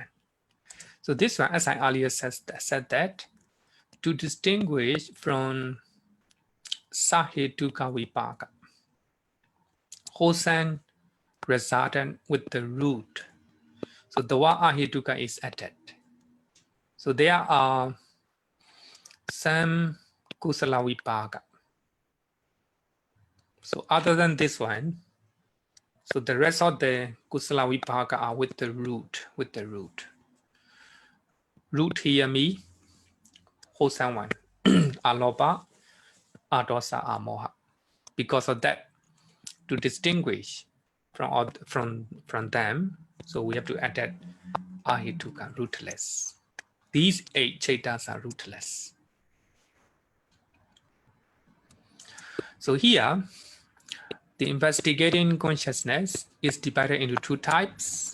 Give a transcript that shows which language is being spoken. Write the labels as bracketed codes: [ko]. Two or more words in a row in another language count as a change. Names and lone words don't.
[en] So this one, as I earlier said that to distinguish from [pi] sahetuka vipaka, [en] wholesome resultant with the root. So the word ahetuka is added. So there are some [pi] kusala vipaka. [en] So other than this one, so the rest of the [pi] kusala vipaka [en] are with the root, Root here me, wholesome one, [pi] alopa, adosa, amoha. [en] Because of that, to distinguish from them, so we have to add that ahituka, rootless. These 8 chaitas are rootless. So here, the investigating consciousness is divided into 2 types.